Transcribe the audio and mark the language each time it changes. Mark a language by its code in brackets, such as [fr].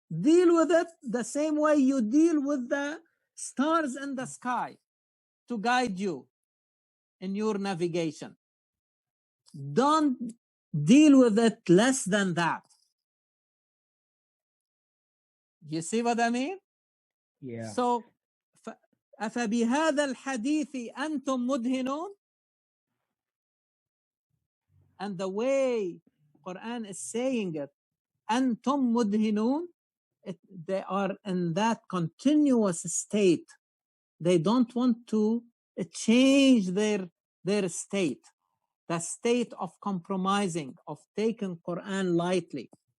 [en] Deal with it the same way you deal with the stars in the sky to guide you in your navigation. Don't deal with it less than that. You see what I mean? Yeah. [ar] So, أفبهذا الحديث أنتم مدهنون? [en] And the way Quran is saying it, [ar] أنتم مدهنون, [en] they are in that continuous state. They don't want to change their state, the state of compromising, of taking Quran lightly.